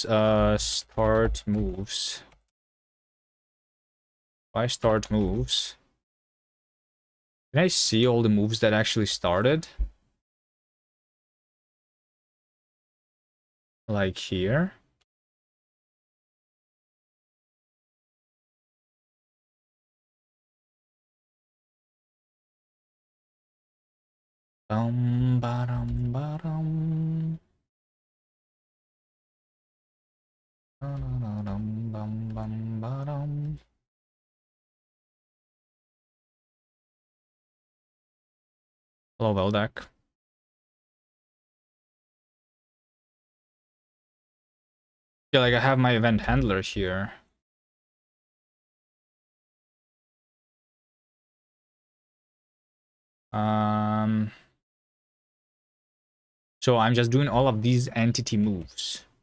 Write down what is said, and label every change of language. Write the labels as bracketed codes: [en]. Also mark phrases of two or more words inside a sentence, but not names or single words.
[en] Start moves. Why start moves? Can I see all the moves that actually started? Like here? Ba-dum, ba-dum. Ba-dum, bum, bum, ba-dum. Hello, Veldak. Yeah, like I have my event handler here. So I'm just doing all of these entity moves.